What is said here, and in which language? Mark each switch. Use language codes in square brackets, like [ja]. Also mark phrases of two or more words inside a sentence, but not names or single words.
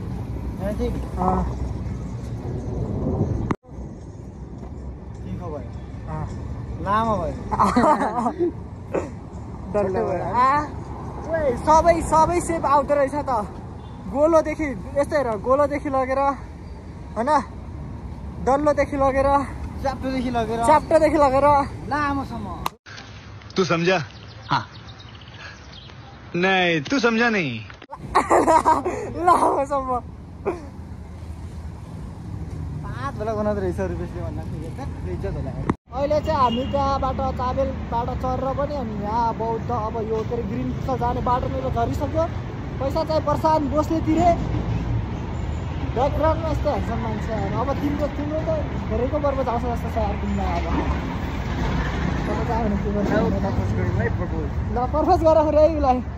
[ne] लामो भयो सबै सेप आउँदो रहेछ त गोलोदेखि यस्तो हेर गोलोदेखि लगेर होइन डल्लोदेखि लगेर च्याप्टोदेखि लगेर लामोसम्म [hi] तू समझा हाँ नहीं तू समझा नहीं [ne] लामोसम्म 5 बेला बनाउँदो रहेछ रुपेशले भन्दा इज्जत होला अहिले चाहिँ हामी त्यहाँबाट चाबेलबाट चढेर पनि अनि यहाँ बौद्ध अब यो के अरे ग्रिन फुटसल जाने बाटो मेरो झरिसक्यो पैसा चाहिँ प्रशान्त बोसले तिरे ब्याकग्राउन्डमा यस्तो ह्यान्डसम मान्छे अब तिम्रो त धेरैको बर्बाद आउँछ जस्तो छ यार तिमीलाई अब ल प्रपोज गरेर उसलाई